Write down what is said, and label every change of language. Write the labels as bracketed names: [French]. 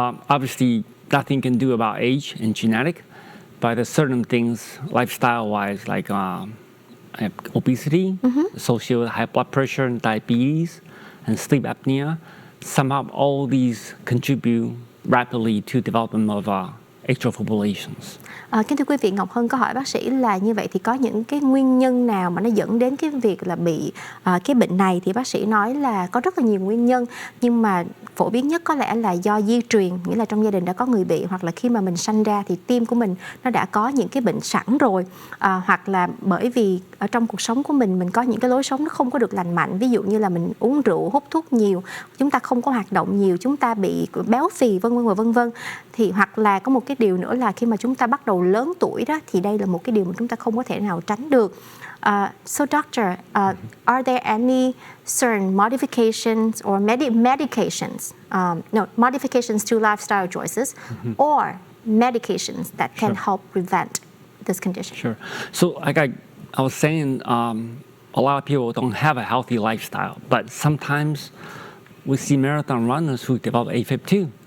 [English] Obviously, nothing can do about age and genetic, but there's certain things lifestyle-wise, like obesity, associated with high blood pressure and diabetes, and sleep apnea. Somehow, all these contribute rapidly to development of atrial fibrillations. [Vietnamese] Kính thưa quý vị, Ngọc Hân có hỏi bác sĩ là như vậy thì có những cái nguyên nhân nào mà nó dẫn đến cái việc là bị cái bệnh này, thì bác sĩ nói là có rất là nhiều nguyên nhân, nhưng mà phổ biến nhất có lẽ là do di truyền, nghĩa là trong gia đình đã có người bị, hoặc là khi mà mình sanh ra thì tim của mình nó đã có những cái bệnh sẵn rồi, hoặc là bởi vì ở trong cuộc sống của mình có những cái lối sống nó không có được lành mạnh, ví dụ như là mình uống rượu, hút thuốc nhiều, chúng ta không có hoạt động nhiều, chúng ta bị béo phì, vân vân. Thì hoặc là có một cái điều nữa là khi mà chúng ta bắt đầu lớn tuổi đó, thì đây là một cái điều mà chúng ta không có thể nào tránh được. [English] So doctor, are there any certain modifications or medications, modifications to lifestyle choices, or medications that can help prevent this condition? Sure. So like I was saying, a lot of people don't have a healthy lifestyle, but sometimes we see marathon runners who develop AFib too.